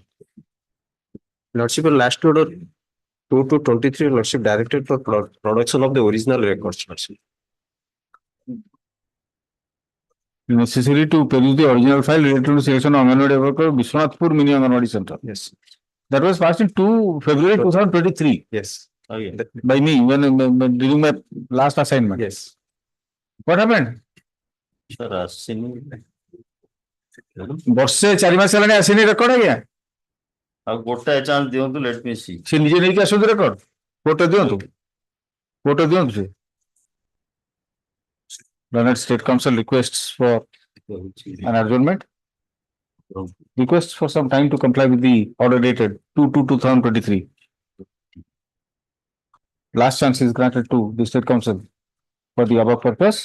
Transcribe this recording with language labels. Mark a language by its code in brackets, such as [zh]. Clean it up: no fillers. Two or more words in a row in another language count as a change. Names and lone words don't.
[en] Lordship, last order 2 to 23, Lordship directed for production of the original records, Lordship. necessary to peruse the original file related to selection of Anganwadi worker, Vishwanathpur Mini Anganwadi Center. Yes. That was passed in February 2023 Yes. Oh, yeah. by me when during my last assignment. Yes. What happened? Sir, [or] ବର୍ଷେ 4 ମାସ ହେଲାଣି ଆସିନି ରେକର୍ଡ ଆଜ୍ଞା। ଆଉ ଗୋଟାଏ ଚାନ୍ସ ଦିଅନ୍ତୁ, [en] let me see. [or] ସେ ନିଜେ ନେଇକି ଆସନ୍ତୁ ରେକର୍ଡ, କୋର୍ଟ ଦିଅନ୍ତୁ ସେ। [en] Learned State Council requests for an adjournment. Requests for some time to comply with the order dated 2/2/2023. Last chance is granted to the State Council for the above purpose.